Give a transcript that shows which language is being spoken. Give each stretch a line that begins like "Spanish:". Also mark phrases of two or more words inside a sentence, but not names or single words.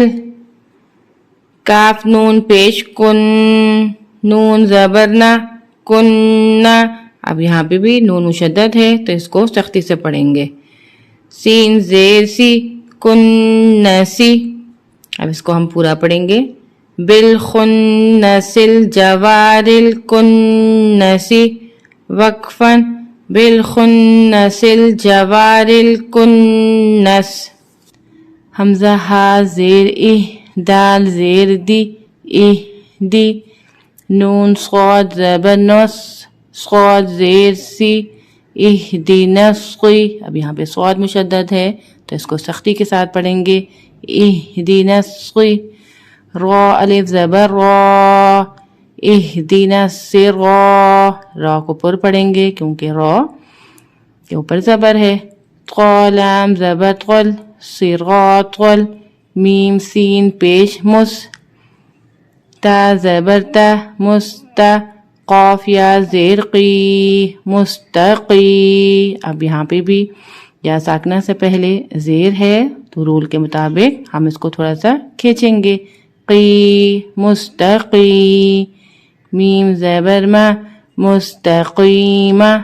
Urdu: کاف نون پیش کن، نون زبر نا، کن. اب یہاں پہ بھی نون مشدد ہے تو اس کو سختی سے پڑھیں گے. سین زیر سی، کنسی. اب اس کو ہم پورا پڑھیں گے.
Arabic: بالخنس الجوار الکنس. وقفا بالخنس الجوار الکنس.
Urdu: حمزہ ہا زیر اہ، دال زیر دی، اہ دی. نون صاد زبر نس، صاد زیر سی،
Arabic: اہدنا الصی.
Urdu: اب یہاں پہ صاد مشدد ہے تو اس کو سختی کے ساتھ پڑھیں گے.
Arabic: اہدنا الصی.
Urdu: را الف زبر را،
Arabic: اہدنا الصراط.
Urdu: را کو پر پڑھیں گے کیونکہ را کے اوپر زبر ہے. طا لام زبر طل، صراط طل. میم سین پیش مس، تا زبر تا مستا، قاف یا زیر قی مستقی. اب یہاں پہ بھی یا ساکنہ سے پہلے زیر ہے تو رول کے مطابق ہم اس کو تھوڑا سا کھینچیں گے. قی مستقی، میم زبر ما مستقیمہ.